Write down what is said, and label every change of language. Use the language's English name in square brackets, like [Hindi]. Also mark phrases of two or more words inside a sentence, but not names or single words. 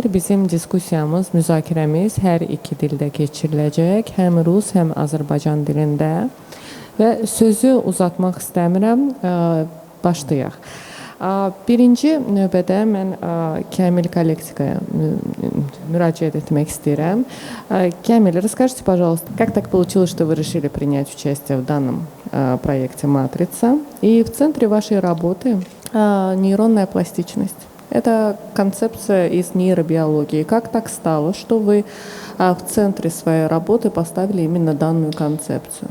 [Azerbaijani] Bizim diskusiyamız, müzakirəmiz hər iki dildə keçiriləcək. Həm rus, həm Azərbaycan dilində. Və sözü uzatmaq istəmirəm, başlayaq. Birinci növbədə mən Kamil Kolektikaya müraciət etmək istəyirəm. [Russian] Камиль, расскажите, пожалуйста, как так получилось, что вы решили принять участие в данном проекте «Матрица»? И в центре вашей работы нейронная пластичность. Это концепция из нейробиологии. Как так стало, что вы в центре своей работы поставили именно данную концепцию?